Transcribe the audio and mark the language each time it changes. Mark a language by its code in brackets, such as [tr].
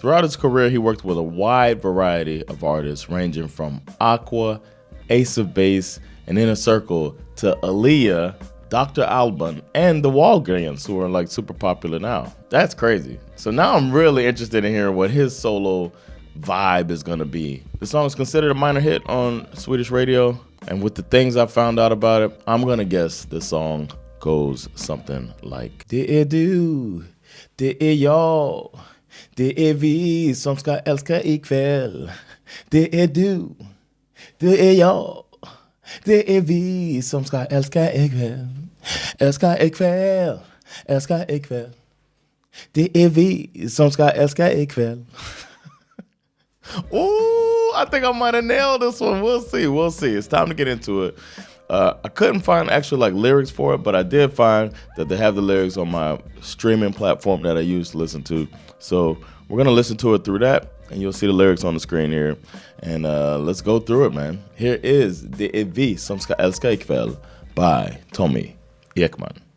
[en] Throughout his career, he worked with a wide variety of artists, ranging from Aqua, Ace of Base, and Inner Circle to Aaliyah, Dr. Alban, and the Walgreens, who are like super popular now. That's crazy. So now I'm really interested in hearing what his solo vibe is gonna be. The song is considered a minor hit on Swedish radio, and with the things I found out about it, I'm gonna guess this song goes something like: [sv] Det är du, det är jag, det är vi som ska älska ikväll. Det är du, det är jag, det är vi som ska älska ikväll. Älska ikväll, älska ikväll. Det är vi som ska älska ikväll. [en] Ooh, I think I might have nailed this one. We'll see. We'll see. It's time to get into it. I couldn't find actual lyrics for it, but I did find that they have the lyrics on my streaming platform that I use to listen to. So we're going to listen to it through that, and you'll see the lyrics on the screen here. And let's go through it, man. Here is Det är vi som ska älska ikväll by Tommy Ekman.